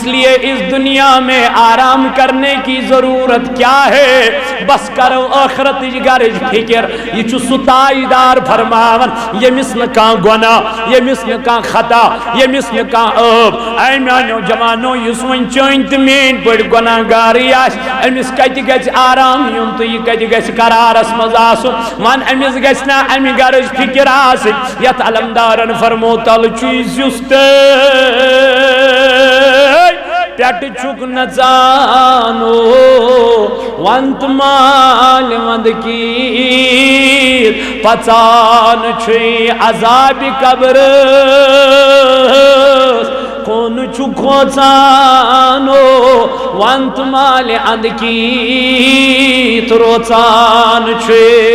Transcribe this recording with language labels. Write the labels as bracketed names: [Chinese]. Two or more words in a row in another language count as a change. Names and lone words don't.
[Urdu] لیے اس دنیا میں آرام کرنے کی ضرورت کیا ہے؟ [Kashmiri] بس کرو آخرت گرج فکر. یہ چھ سہ تاجدار فرماون یمس نہ گناہ، یمس نہ خطا، یمس نہ عیب. اے میانو جوانو یس ون چٲنۍ تہٕ میٛٲنۍ پٲٹھۍ گناہ گارٕے آسہِ أمِس کتہِ گژھِ آرام یُن تہٕ یہِ کتہِ گژھِ قرارس منٛز آسُن؟ ون أمِس گژھِ نا امہِ گرٕچ فکر آسٕنۍ یتھ علمدارن فرمو تل چھُ یہِ زیُس پٮ۪ٹھٕ چھُکھ نژانو ونت مال ونٛدکیٖر پژان چھُے عذابِ قبرس کون چھُ کھوژانو ونت مال اندکیٖت روژان چھُے.